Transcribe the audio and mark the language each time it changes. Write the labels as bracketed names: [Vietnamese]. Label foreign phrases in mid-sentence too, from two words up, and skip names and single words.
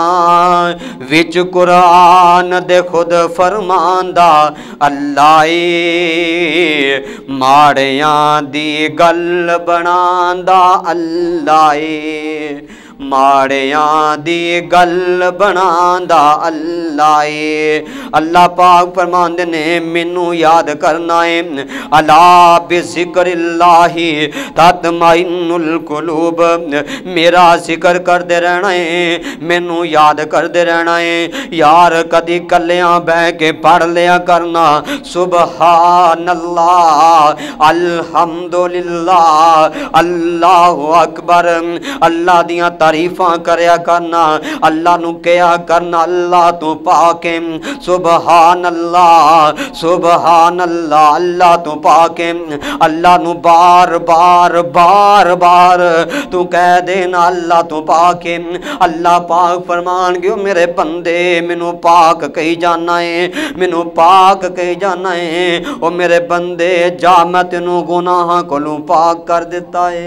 [Punjabi] وچ قرآن دے خود فرماندا اللہ ماڑیاں دی گل بناندا اللہ، ماڑیاں دی گل بناندا اللہ. اللہ پاک فرماندے نے مینوں یاد کرنا ہے, [Arabic] ألا بذكر الله تطمئن القلوب. [Punjabi] میرا ذکر کرتے رہنا ہے، مینوں یاد کرتے رہنا ہے. یار کدی کلیاں بہہ کے پڑھ لیا کرنا [Arabic] سبحان الله الحمد لله الله أكبر, [Punjabi] اللہ دیاں تعریفاں کریا کرنا، اللہ نوں کہا کرنا اللہ تو پاکے, [Arabic] سبحان الله سبحان الله, [Punjabi] اللہ تو پاکے. اللہ نوں بار بار بار بار تو کہہ دینا اللہ تو پاکے. اللہ پاک فرمان گیو میرے بندے مینوں پاک کہی جانا ہے، مینوں پاک کہی جانا ہے. او میرے بندے جا میں تینوں گناہاں کولوں پاک کر دتا ہے.